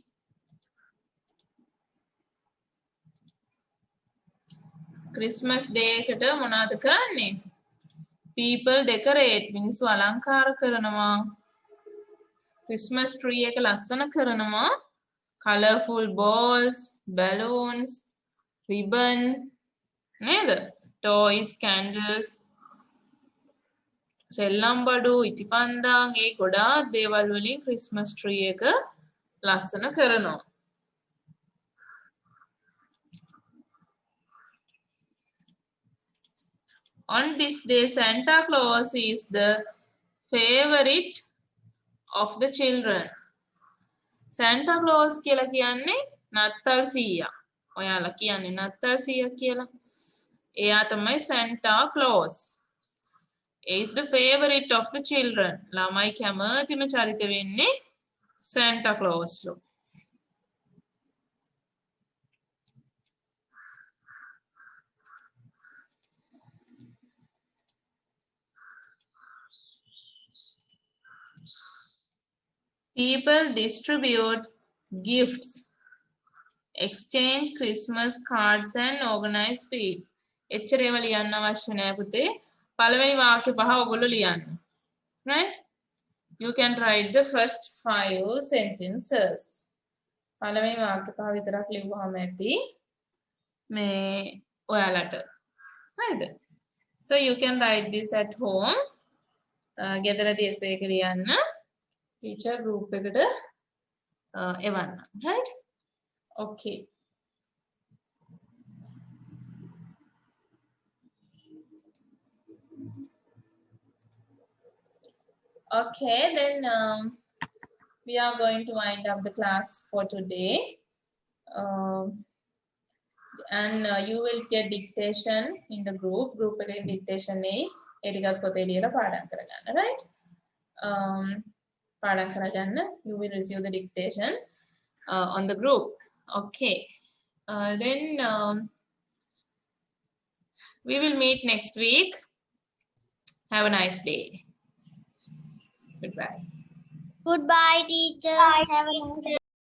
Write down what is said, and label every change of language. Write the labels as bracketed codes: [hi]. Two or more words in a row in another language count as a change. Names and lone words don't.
[en] Christmas day [si] එකට මොනවද කරන්නේ? [en] People decorate [si] මිනිස්සු අලංකාර කරනවා. [en] Christmas tree [si] එක ලස්සන කරනවා. [en] Colorful balls, balloons, ribbon, නේද? Toys, candles, [si] සෙල්ලම් බඩු, ඉටිපන්දන් ඒ ගොඩාක් දේවල් වලින් [en] Christmas tree [si] එක ලස්සන කරනවා. [en] On this day, Santa Claus is the favorite of the children. [si] Santa Claus කියලා කියන්නේ නත්තල් සීයා. ඔයාලා කියන්නේ නත්තල් සීයා කියලා. එයා තමයි Santa Claus. [en] Is the favorite of the children. [si] ළමයි කැමතිම චරිත වෙන්නේ Santa Claus ලු. [en] People distribute gifts, exchange Christmas cards and organize feasts. [si] එච්චර ඒවා ලියන්න අවශ්‍ය නැහැ පුතේ. පළවෙනි වාක්‍ය පහ ඔයගොල්ලෝ ලියන්න. [en] Right? You can write the first 5 sentences. [si] පළවෙනි වාක්‍ය පහ විතරක් ලියුවාම ඇති මේ ඔයාලට. හරිද? [en] So you can write this at home. [si] ගෙදරදී essay එක ලියන්න. [en] Teacher group [si] එකට එවන්න. [en] Right? Okay. Okay, then we are going to wind up the class for today. and you will get dictation in the group [si] එකේ dictation නේ ඒ ටිකත් පොතේ ලියලා පාඩම් කරගන්න, [en] right? [si] පාඩම් කරගන්න, [en] you will receive the dictation on the group. Okay, then we will meet next week. Have a nice day. Goodbye. Goodbye, teacher. Have a nice day.